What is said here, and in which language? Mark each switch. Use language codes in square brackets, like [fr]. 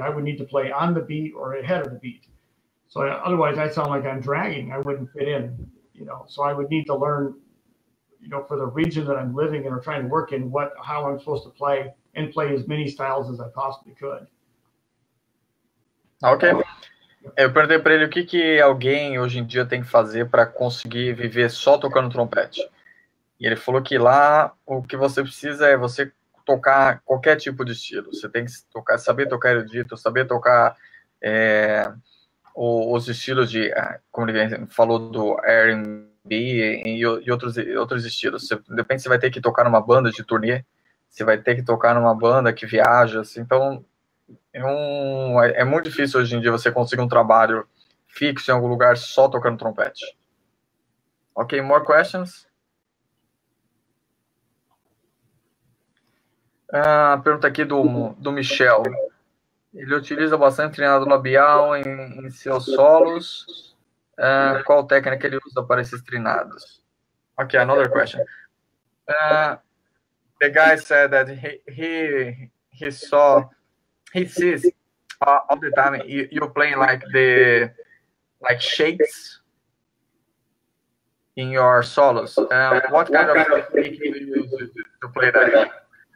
[en] I would need to play on the beat or ahead of the beat. So otherwise, I sound like I'm dragging. I wouldn't fit in. You know, so I would need to learn, you know, for the region that I'm living in or trying to work in, how I'm supposed to play and play as many styles as I possibly could. Ok. [pt] Eu perguntei para ele o que alguém hoje em dia tem que fazer para conseguir viver só tocando trompete. E ele falou que lá o que você precisa é você tocar qualquer tipo de estilo. Você tem que saber tocar erudito, saber tocar os estilos de, como ele falou, do R&B e outros estilos. De repente você vai ter que tocar numa banda de turnê, você vai ter que tocar numa banda que viaja, assim, então é muito difícil hoje em dia você conseguir um trabalho fixo em algum lugar só tocando trompete. [en] Ok, more questions? [pt] Pergunta aqui do Michel. Ele utiliza bastante treinado labial em seus solos. Qual técnica ele usa para esses treinados? [en] Ok, another question. The guy said that he sees all the time you playing like shakes in your solos. What kind of technique do you use to play that?